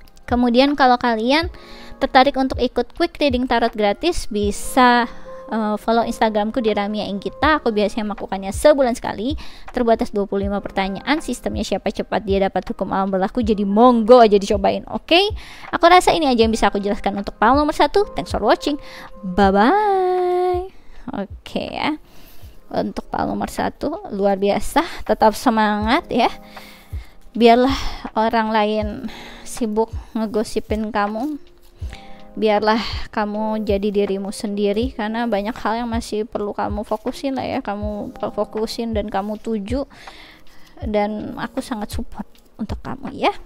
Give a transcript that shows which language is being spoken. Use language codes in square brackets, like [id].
[id] Kemudian kalau kalian tertarik untuk ikut quick reading tarot gratis, bisa follow Instagramku di Ramia Inggita. Aku biasanya melakukannya sebulan sekali, terbatas 25 pertanyaan. Sistemnya siapa cepat dia dapat hukum alam berlaku, jadi monggo aja dicobain. Oke? Aku rasa ini aja yang bisa aku jelaskan untuk file nomor 1. [en] Thanks for watching, bye bye. [id] Oke ya, untuk file nomor 1 luar biasa. Tetap semangat ya, biarlah orang lain sibuk ngegosipin kamu, biarlah kamu jadi dirimu sendiri, karena banyak hal yang masih perlu kamu fokusin lah ya, kamu fokusin dan kamu tuju, dan aku sangat support untuk kamu ya.